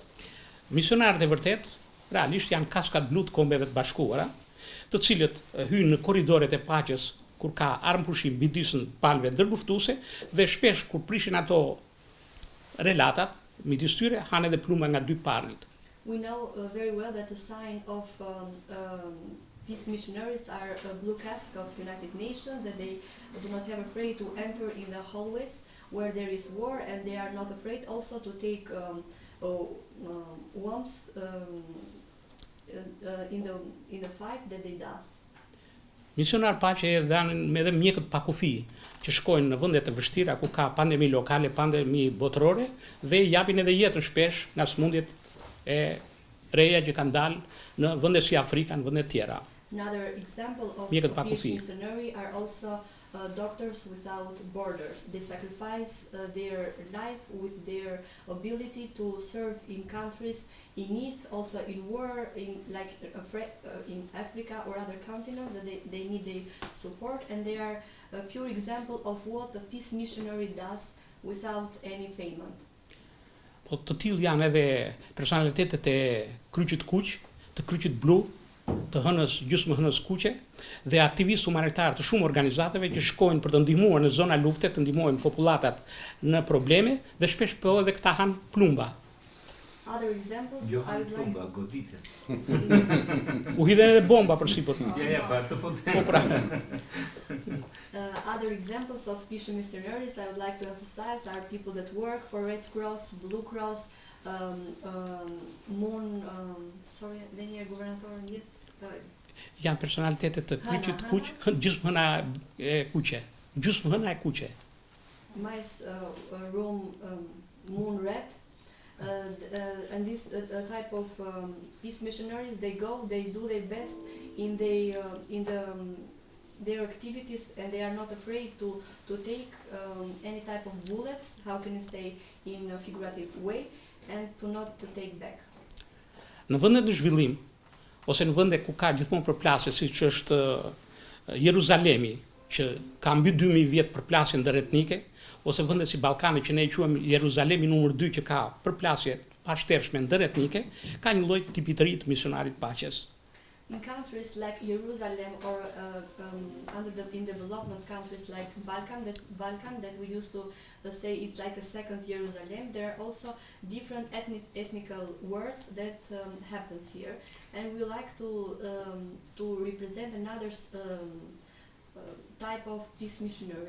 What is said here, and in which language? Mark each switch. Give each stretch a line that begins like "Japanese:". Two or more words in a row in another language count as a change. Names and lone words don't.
Albanian: Misionarët e vërtet realisht janë kaskat blu të Kombeve të Bashkuara, të cilët hyjnë në korridoret e paqes kur ka armëpushim midis palëve ndërluftuese dhe shpesh kur prishin ato relatat midis tyre hanë edhe pluma nga dy palët.
English: We know very well that the sign of peace missionaries are a blue cask of United Nations, that they do not have afraid to enter in the hallways where there is war, and they are not afraid also to take wounds in the fight that they does.
Albanian: Misionar paqe janë edhe mjekët pa kufi që shkojnë në vende të vështira ku ka pandemi lokale, pandemi botërore dhe japin edhe jetën shpesh nga sëmundjet e reja që kanë dalë në vende si Afrika, në vende tjera.
English: Another example of peace missionary are also Doctors Without Borders. They sacrifice their life with their ability to serve in countries in need, also in war, in Africa or other continents that they need their support, and they are a pure example of what a peace missionary does without any payment.
Albanian: Po të tillë janë edhe personalitetet e Kryqit Kuq, të Kryqit Blu, të hënës gjysmë hënës kuqe dhe aktivistë humanitarë të shumë organizatave që shkojnë për të ndihmuar në zona lufte, të ndihmojnë populatat në probleme dhe shpesh po edhe këta han plumba.
English: Other examples I would like
Albanian: godite. U hidhen edhe bomba përsipër. Po pra.
English: Other examples of peace missionaries I would like to emphasize are people that work for Red Cross, Blue Cross, yes.
Albanian: Janë personalitetet të Kryqit Kuq, gjysmë hëna e kuqe. Gjysmë hëna e kuqe.
English: Mice, room, moon red. And this type of peace missionaries, they go, they do their best in their activities, and they are not afraid to take any type of bullets, how can you say, in a figurative way, and to not to take back.
Albanian: në vendet në zhvillim, ose në vende ku ka gjithmonë përplasje, siç është Jeruzalemi, që ka mbi 2000 vjet përplasje ndëretnike, ose vende si Ballkani që ne e quajmë Jeruzalemi numër 2 që ka përplasje pashtershme ndëretnike, ka një lloj tipitëri të misionarit paqes.
English: In countries like Jerusalem or in development countries like Balkan that we used to say it's like a second Jerusalem, there are also different ethnical wars that happens here, and we like to represent another type of peace missionary.